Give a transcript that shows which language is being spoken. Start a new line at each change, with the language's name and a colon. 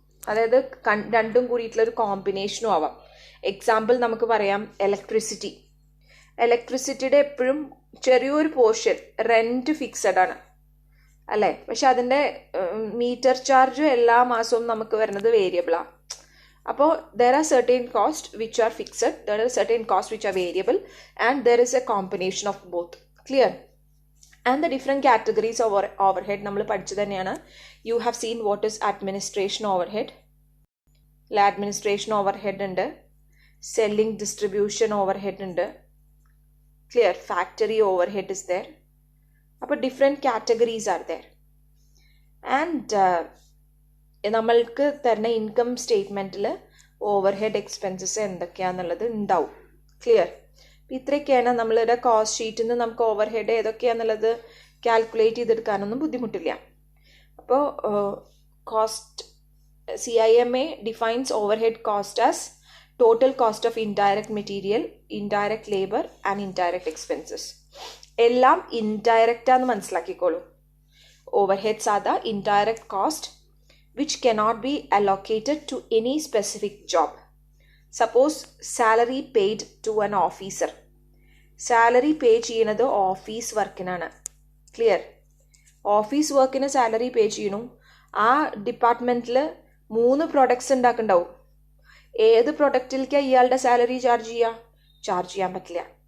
Malayalam: അതായത് രണ്ടും കൂടിയിട്ടുള്ളൊരു കോമ്പിനേഷനും ആവാം. എക്സാമ്പിൾ നമുക്ക് പറയാം ഇലക്ട്രിസിറ്റി. ഇലക്ട്രിസിറ്റിയുടെ എപ്പോഴും ചെറിയൊരു പോർഷൻ റെൻറ്റ് ഫിക്സഡ് ആണ് അല്ലേ? പക്ഷെ അതിൻ്റെ മീറ്റർ ചാർജ് എല്ലാ മാസവും നമുക്ക് വരുന്നത് വേരിയബിളാണ്.
English: അപ്പോൾ there are certain costs which are fixed, there are certain costs which are variable, and there is a combination of both. Clear? And the different categories of overhead
Malayalam: നമ്മൾ പഠിച്ചു തന്നെയാണ്.
English: You have seen what is administration overhead. Administration overhead ഉണ്ട്, selling distribution overhead ഉണ്ട്. Clear? Factory overhead is there. അപ്പോൾ different categories are there.
Malayalam: And നമ്മൾക്ക് തരുന്ന income സ്റ്റേറ്റ്മെൻറ്റിൽ over head expenses എന്തൊക്കെയാണെന്നുള്ളത് ഉണ്ടാവും. Clear? അപ്പം ഇത്രയൊക്കെയാണ് നമ്മളുടെ കോസ്റ്റ് ഷീറ്റിൽ നിന്ന് നമുക്ക് ഓവർ ഹെഡ് ഏതൊക്കെയാണെന്നുള്ളത് കാൽക്കുലേറ്റ് ചെയ്തെടുക്കാനൊന്നും ബുദ്ധിമുട്ടില്ല.
English: അപ്പോൾ cost CIMA defines overhead cost as total cost of indirect material, indirect labour and indirect expenses.
Malayalam: എല്ലാം ഇൻഡയറക്റ്റാന്ന് മനസ്സിലാക്കിക്കോളൂ.
English: Overheads are the indirect cost which cannot be allocated to any specific job. Suppose salary paid to an officer.
Malayalam: Salary pay ചെയ്യുന്നത് office വർക്കിനാണ്. Clear? Office വർക്കിന് salary പേ ചെയ്യണു. ആ ഡിപ്പാർട്ട്മെൻറ്റിൽ 3 products ഉണ്ടാക്കുന്നുണ്ടാവും. ഏത് പ്രൊഡക്റ്റിലേക്കാണ് ഇയാളുടെ salary charge ചെയ്യാൻ പറ്റില്ല.